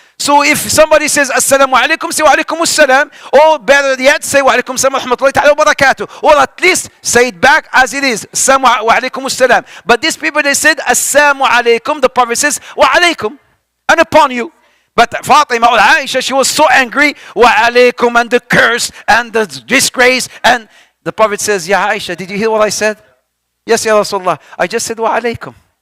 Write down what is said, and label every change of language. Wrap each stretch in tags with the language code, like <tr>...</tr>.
<en>So if somebody says</en> <ar>السلام عليكم,</ar> <en>say</en> <ar>وعليكم السلام.</ar> <en>Or better yet, say</en> <ar>وعليكم السلام ورحمة الله تعالى وبركاته.</ar> <en>Or at least say it back as it is.</en> <ar>السلام وعليكم السلام.</ar> <en>But these people, they said</en> <ar>السلام عليكم.</ar> <en>The Prophet says وعليكم, and upon you. But Fatima or Aisha, she was so angry. وعليكم, and the curse and the disgrace. And the Prophet says, Ya Aisha, did you hear what I said? Yes, Ya Rasulullah. I just said wa alaykum.</en>